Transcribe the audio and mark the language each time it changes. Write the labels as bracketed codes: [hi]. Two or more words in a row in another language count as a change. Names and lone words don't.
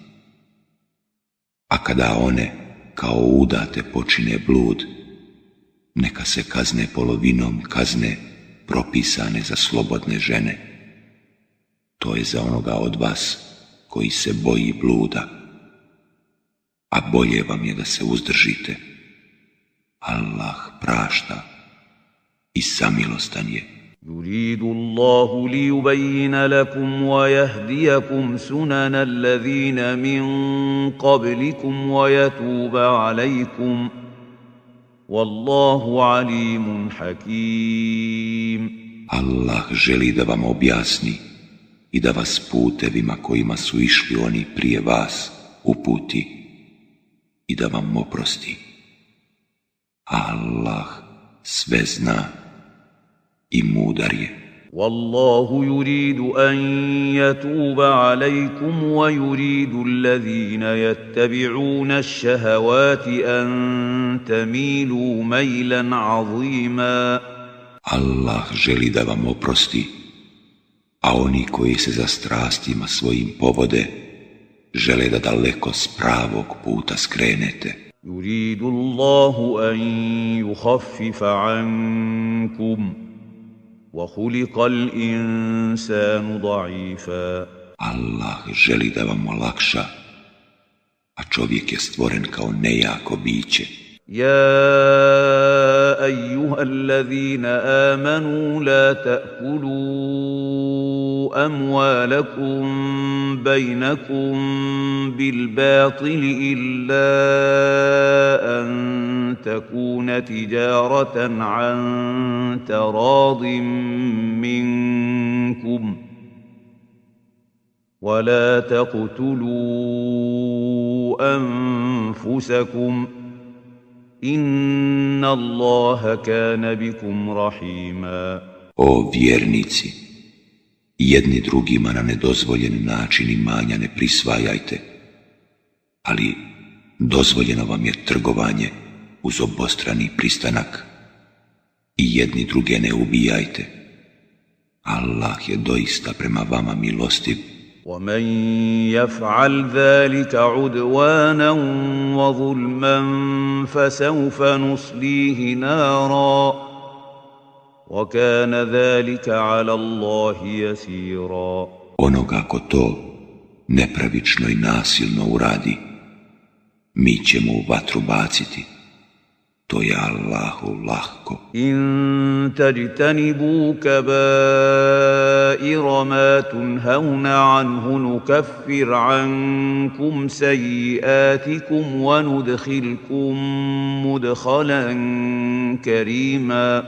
[bs] A kada one, kao udate, počine blud, neka se kazne polovinom kazne propisane za slobodne žene. To je za onoga od vas koji se boji bluda, a bolje vam je da se uzdržite. Allah prašta i samilostan je. [ar] يريد الله ليبين لكم ويهديكم سنن الذين من قبلكم ويتوب عليكم والله عليم حكيم. [bs] Allah želi da vam objasni i da vas putevima kojima su išli oni prije vas uputi i da vam oprosti. Allah sve zna i mudar je. [ar] والله يريد أن يتوب عليكم ويريد الذين يتبعون الشهوات أن تميلوا ميلا عظيما. [bs] Allah želi da vam oprosti, a oni koji se za strastima svojim povode žele da daleko s pravog puta skrenete. [ar] يريد الله أن يخفف عنكم وخلق الإنسان ضعيفا. [bs] Allah želi da vam olakša, a čovjek je stvoren kao nejako biće. [ar] يا أيها الذين آمنوا لا تأكلوا أموالكم بينكم بالباطل إلا أن تكون تجارة عن تراض منكم ولا تقتلوا أنفسكم إن الله كان بكم رحيما. [bs] O vjernici, jedni drugima na nedozvoljen način imanja ne prisvajajte, ali dozvoljeno vam je trgovanje uz obostrani pristanak i jedni druge ne ubijajte. Allah je doista prema vama milostiv. [ar] ومن يفعل ذلك عدوانا وظلما فسوف نصليه نارا وكان ذلك على الله يسيرا. [bs] Onoga ko to nepravično i nasilno uradi, mi ćemo u vatru baciti. To je Allahu lahko. [ar] إن تجتنبوا كبائر ما تنهون عنه نكفر عنكم سيئاتكم وندخلكم مدخلا كريما.